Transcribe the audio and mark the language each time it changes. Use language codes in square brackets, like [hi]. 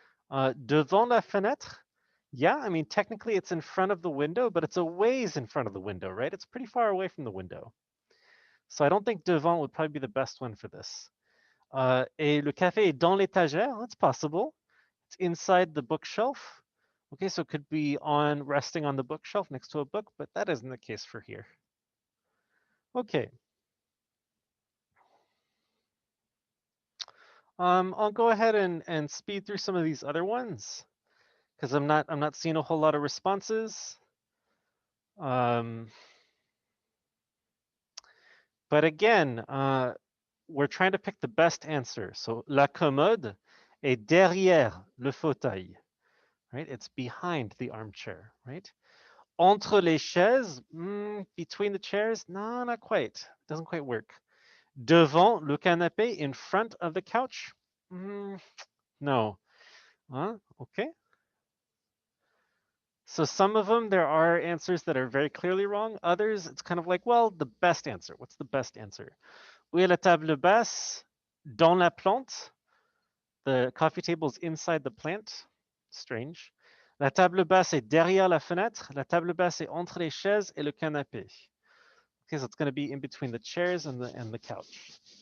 [fr] Devant la fenêtre, [en] yeah, I mean, technically it's in front of the window, but it's a ways in front of the window, right? It's pretty far away from the window. So I don't think devant would probably be the best one for this. [fr] Et le café est dans l'étagère, [en] that's possible. It's inside the bookshelf. Okay, so it could be on resting on the bookshelf next to a book, but that isn't the case for here. Okay. I'll go ahead and speed through some of these other ones because I'm not seeing a whole lot of responses. But again, we're trying to pick the best answer. [fr] So la commode est derrière le fauteuil, right? [en] It's behind the armchair, right? [fr] Entre les chaises, [en] between the chairs, no, not quite. It doesn't quite work. [fr] Devant le canapé, [en] in front of the couch, no. Huh? Okay. So some of them, there are answers that are very clearly wrong. Others, it's kind of like, well, the best answer. What's the best answer? [fr] Où est la table basse? Dans la plante. [en] The coffee table is inside the plant. Strange. [fr] La table basse est derrière la fenêtre. La table basse est entre les chaises et le canapé. [en] Okay, so it's going to be in between the chairs and the couch.